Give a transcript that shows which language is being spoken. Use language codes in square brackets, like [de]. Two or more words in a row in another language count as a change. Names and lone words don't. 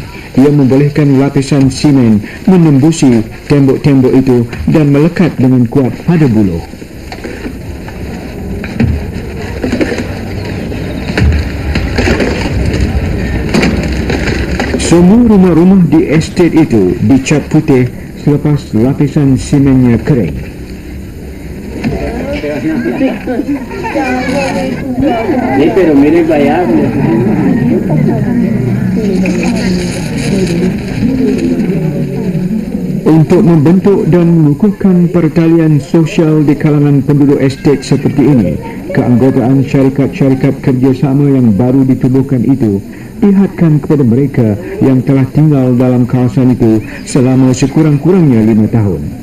[ms] Ia membolehkan lapisan simen menembusi tembok-tembok itu dan melekat dengan kuat pada buloh. Semua rumah-rumah di estet itu dicat putih selepas lapisan simennya kering. [es] Pero mire para allá. [ms] Untuk membentuk dan mengukuhkan pertalian sosial di kalangan penduduk estet seperti ini, keanggotaan syarikat-syarikat kerjasama yang baru ditubuhkan itu dihadkan kepada mereka yang telah tinggal dalam kawasan itu selama sekurang-kurangnya 5 tahun.